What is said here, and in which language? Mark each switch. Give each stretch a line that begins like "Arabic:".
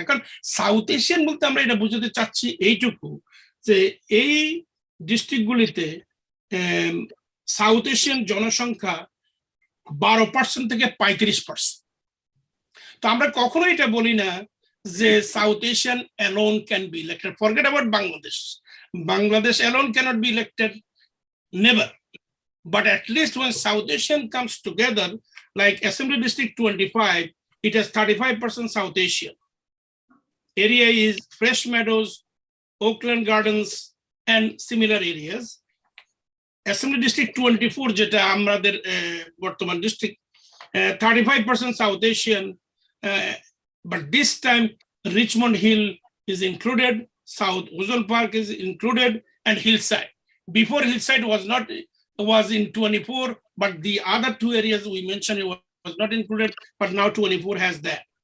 Bangla: এখন south Asian বলতে আমরা এটা বুঝতে চাচ্ছি এইটুকু যে এই ডিস্ট্রিক্টগুলিতে সাউথ এশিয়ান জনসংখ্যা 12% থেকে 35%। তো আমরা কখনো এটা বলি না যে south Asian
English: alone can be elected. Forget about Bangladesh. Bangladesh alone cannot be elected, never. But at least when South Asian comes together, like Assembly District 25, it has 35% South Asian. Area is Fresh Meadows, Oakland Gardens, and similar areas.
Bangla: Assembly District 24, যেটা আমাদের বর্তমান district,
English: 35% South Asian, but this time Richmond Hill is included, South Ozone Park is included, and Hillside. Before Hillside was in 24, but the other two areas we mentioned it was not included, but now 24 has that.